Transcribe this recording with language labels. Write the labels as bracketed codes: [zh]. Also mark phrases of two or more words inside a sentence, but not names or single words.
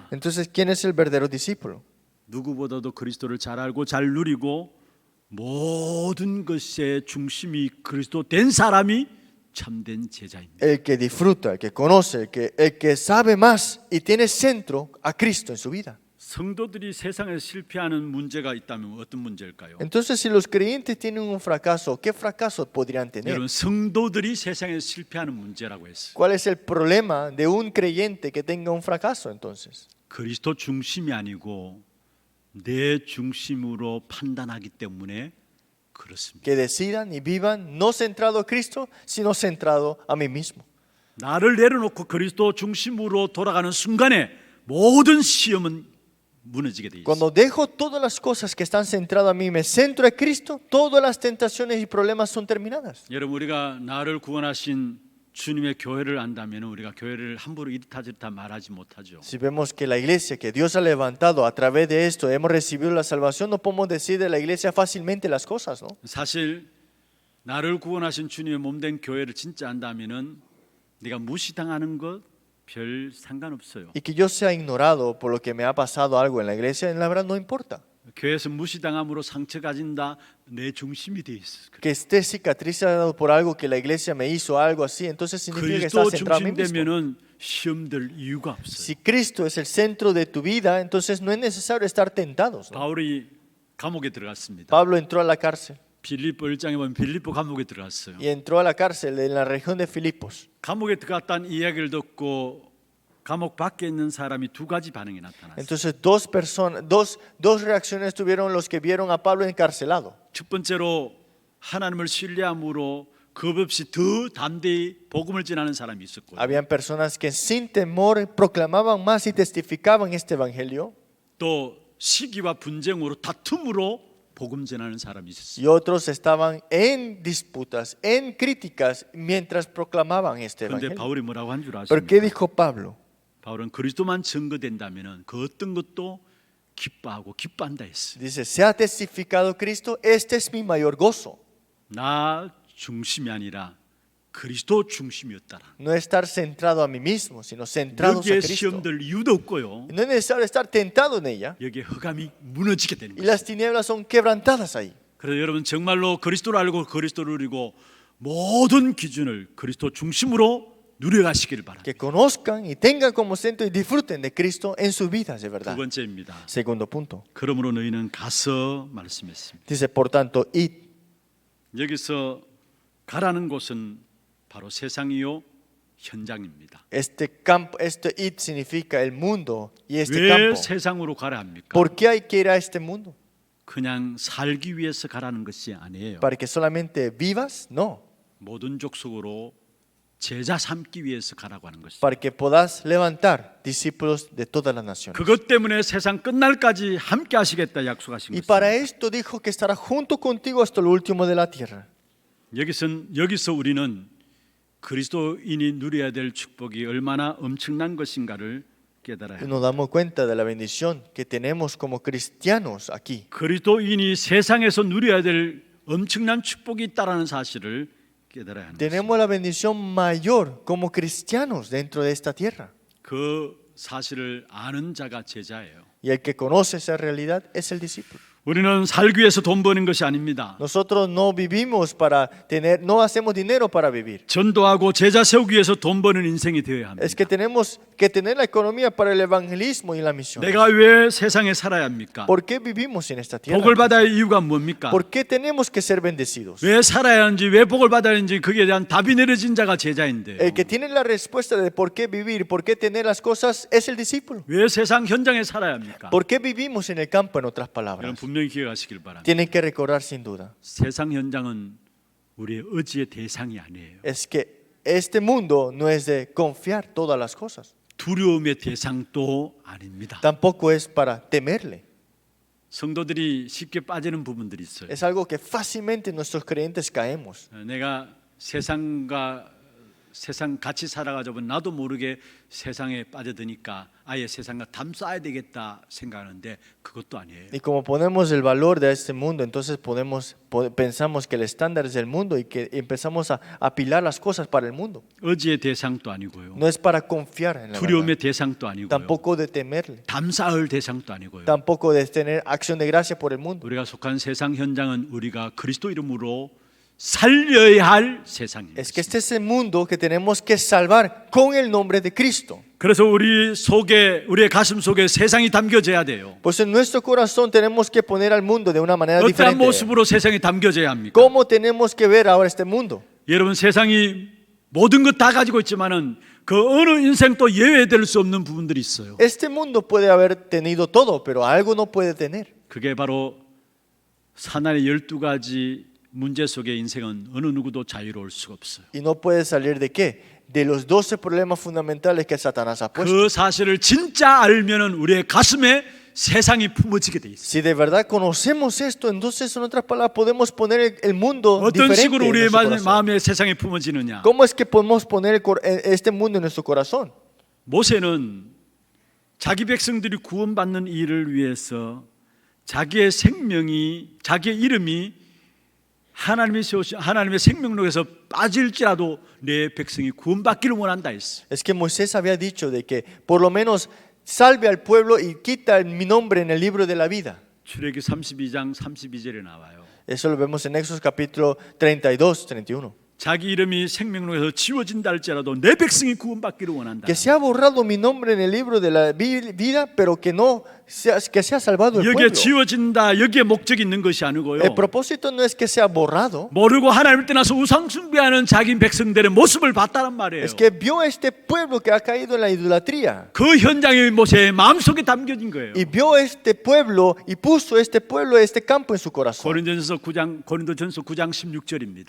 [es] Entonces, ¿quién es el verdadero discípulo? [ko] 누구보다도 그리스도를 잘 알고 잘 누리고 모든 것의 중심이 그리스도 된 사람이 참된 제자입니다. [es] El que disfruta, el que conoce, el que sabe más y tiene centro a Cristo en su vida. [ko] 성도들이 세상에서 실패하는 문제가 있다면 어떤 문제일까요? [es] Entonces, si los creyentes tienen un fracaso, ¿qué fracaso podrían tener? [ko] 여러분, 성도들이 세상에서 실패하는 문제라고 했어요. [es] ¿Cuál es el problema de un creyente que tenga un fracaso entonces? [ko] 그리스도 중심이 아니고 내 중심으로 판단하기 때문에 그렇습니다. [es] Que decidan y vivan no centrado a Cristo, sino centrado a mí mismo. [ko] 나를 내려놓고 그리스도 중심으로 돌아가는 순간에 모든 시험은 무너지게 돼 있어요. [es] Cuando dejo todas las cosas que están centradas a mí, me centro a Cristo, todas las tentaciones y problemas son terminadas. [ko] 여러분, 우리가 나를 구원하신 주님의 교회를 안다면 우리가 교회를 함부로 이렇다 저렇다 말하지 못하죠. [es] Si vemos que la iglesia que Dios ha levantado a través de esto, hemos recibido la salvación, no podemos decir de la iglesia fácilmente las cosas, ¿no? [ko] 사실 나를 구원하신 주님의 몸된 교회를 진짜 안다면은 네가 무시당하는 것 별 상관없어요. [es] Y que yo sea ignorado por lo que me ha pasado algo en la iglesia, en la verdad no importa. [ko] 교회에서 무시당함으로 상처 가진다 내 중심이 돼 있어. [es] Que esté cicatrizado por algo que la iglesia me hizo, algo así, entonces significa que está 그리스도 centrado a mí mismo. [ko] 중심되면은 시험될 이유가 없어요. [es] Si Cristo es el centro de tu vida, entonces no es necesario estar tentados, ¿no? [ko] 바울이 감옥에 들어갔습니다. [es] Pablo entró a la cárcel [ko] 빌립보 1장에 보면 빌립보 감옥에 들어갔어요. [es] y entró a la cárcel en la región de Filipos. [ko] 감옥에 들어갔다는 이야기를 듣고 감옥 밖에 있는 사람이 두 가지 반응이 나타났어요. [es] Entonces dos reacciones tuvieron los que vieron a Pablo encarcelado. [ko] 첫 번째로 하나님을 신뢰함으로 겁 없이 더 담대히 복음을 전하는 사람이 있었고요. [es] Habían personas que sin temor proclamaban más y testificaban este evangelio, [ko] 또 시기와 분쟁으로 다툼으로 복음 전하는 사람이 있었어요. [es] y otros estaban en disputas, en críticas mientras proclamaban este [ko] 그런데 [es] evangelio. [ko] 바울이 뭐라고 한 줄 [es] ¿Pero qué [ko] 아십니까? [es] dijo Pablo? [ko] 바울은 그리스도만 증거된다면은 그 어떤 것도 기뻐하고 기뻐한다 했어요. [es] Dice, se ha testificado Cristo, este es mi mayor gozo. [ko] 나 중심이 아니라 그리스도 중심이었다라. [es] No estar centrado a mí mismo, sino centrados a [ko] 여기에 [es] Cristo. [ko] 시험될 이유도 없고요. [es] No es necesario estar tentado en ella. [ko] 여기에 흑암이 무너지게 되는 [es] Y [ko] 거예요. [es] las tinieblas son quebrantadas ahí. [ko] 그래서 여러분 정말로 그리스도를 알고 그리스도를 누리고 모든 기준을 그리스도 중심으로 누려가시기를 바랍니다. [es] Que conozcan y tengan como centro y disfruten de Cristo en sus vidas, de [ko] 두 [es] verdad. [ko] 번째입니다. [es] Segundo punto. [ko] 그러므로 너희는 가서 말씀했습니다. [es] Dice, por tanto, id. [ko] 여기서 가라는 곳은 바로 세상이요 현장입니다. [es] Este id significa el mundo y este [ko] 왜 [es] campo. [ko] 세상으로 가라 합니까? [es] ¿Por qué hay que ir a este mundo? [ko] 그냥 살기 위해서 가라는 것이 아니에요. [es] ¿Para que solamente vivas? No. [ko] 모든 족속으로 제자 삼기 위해서 가라고 하는 것입니다. [es] Para que puedas levantar discípulos de todas las naciones. [ko] 그것 때문에 세상 끝날까지 함께 하시겠다 약속하신 [es] Y [ko] 것입니다. [es] para esto dijo que estará junto contigo hasta lo último de la tierra. [ko] 여기서 우리는 그리스도인이 누려야 될 축복이 얼마나 엄청난 것인가를 깨달아야 [es] Y [ko] 합니다. [es] nos damos cuenta de la bendición que tenemos como cristianos aquí. [ko] 그리스도인이 세상에서 누려야 될 엄청난 축복이 있다라는 사실을 깨달아야 하는 것입니다. [es] Tenemos la bendición mayor como cristianos dentro de esta tierra. [ko] 그 사실을 아는 자가 제자예요. [es] Y el que conoce esa realidad es el discípulo. [ko] 우리는 살기 위해서 돈 버는 것이 아닙니다. [es] Nosotros no vivimos para tener, no hacemos dinero para vivir. [ko] 전도하고 제자 세우기 위해서 돈 버는 인생이 되어야 합니다. [es] Es que tenemos que tener la economía para el evangelismo y la misión. [ko] 내가 왜 세상에 살아야 합니까? [es] ¿Por qué vivimos en esta tierra? [ko] 복을 받아야 할 이유가 뭡니까? [es] ¿Por qué tenemos que ser bendecidos? [ko] 왜 살아야 하는지 왜 복을 받아야 하는지 거기에 대한 답이 내려진 자가 제자인데 [es] El que tiene la respuesta de por qué vivir, por qué tener las cosas es el discípulo. [ko] 왜 세상 현장에 살아야 합니까? [es] ¿Por qué vivimos en el campo, en otras [ko] 이런 [es] palabras? [ko] 분명히 기억하시길 바랍니다. [es] Tienen que recordar sin duda. [ko] 세상 현장은 우리의 의지의 대상이 아니에요. [es] Es que este mundo no es de confiar todas las cosas. [ko] 두려움의 대상도 아닙니다. [es] Tampoco es para temerle. [ko] 성도들이 쉽게 빠지는 부분들이 있어요. [es] Es algo que fácilmente nuestros creyentes caemos. [ko] 내가 세상 같이 살아가지고 나도 모르게 세상에 빠져드니까 아예 세상과 담쌓아야 되겠다 생각하는데 그것도 아니에요. [es] Y como ponemos el valor de este mundo, entonces pensamos que el estándar es el mundo y que empezamos a apilar las cosas para el mundo. [ko] 의지의 대상도 아니고요. [es] No es para confiar en la [ko] 두려움의 [es] verdad, [ko] 대상도 아니고요. [es] tampoco de temerle, [ko] 담쌓을 대상도 아니고요. [es] tampoco de tener acción de gracia por el mundo. [ko] 우리가 속한 세상 현장은 우리가 그리스도 이름으로 살려야 할 세상입니다. [es] Es que este es el mundo que tenemos que salvar con el nombre de Cristo. [ko] 그래서 우리의 가슴 속에 세상이 담겨져야 돼요. [es] Pues en nuestro corazón tenemos que poner al mundo de una manera [ko] 어떠한 [es] diferente. [ko] 모습으로 세상이 담겨져야 합니까? [es] ¿Cómo tenemos que ver ahora este mundo? [ko] 여러분 세상이 모든 것 다 가지고 있지만은 그 어느 인생도 예외될 수 없는 부분들이 있어요. [es] Este mundo puede haber tenido todo, pero algo no puede tener. [ko] 그게 바로 사나의 12가지 문제 속의 인생은 어느 누구도 자유로울 수가 없어요. [es] ¿Y no puede salir de qué? De los 12 problemas fundamentales que Satanás ha puesto. [ko] 그 사실을 진짜 알면은 우리의 가슴에 세상이 품어지게 돼 있어요. [es] Si de verdad conocemos esto, entonces en otras palabras podemos poner el mundo [ko] 어떤 [es] diferente [ko] 식으로 [es] en [ko] 우리의 [es] nuestro corazón. [ko] 마음에 세상이 품어지느냐? [es] ¿Cómo es que podemos poner este mundo en nuestro corazón? [ko] 모세는 자기 백성들이 구원받는 일을 위해서 자기의 이름이 하나님의 생명록에서 빠질지라도 내 백성이 구원받기를 원한다 했어. [es] Es que Moisés había dicho de que por lo menos salve al pueblo y quita mi nombre en el libro de la vida. [ko] 출애기 32장 32절에 나와요. [es] Eso lo vemos en Éxodo capítulo 32, 31. [ko] 자기 이름이 생명록에서 지워진다 할지라도 내 백성이 구원받기를 원한다. [es] Que se ha borrado mi nombre en el libro de la vida, pero que sea salvado el [ko] 여기에 [es] pueblo. [ko] 지워진다, 여기에 목적이 있는 것이 아니고요. [es] El propósito no es que sea borrado, [ko] 모르고 하나님을 떠나서 우상 숭배하는 자기 백성들의 모습을 봤다란 말이에요. [es] es que vio este pueblo que ha caído en la idolatría. [ko] 그 현장이 모세의 마음속에 담겨진 거예요. [es] Y vio este pueblo y puso este campo en su corazón. [ko] 고린도전서 9장 16절입니다.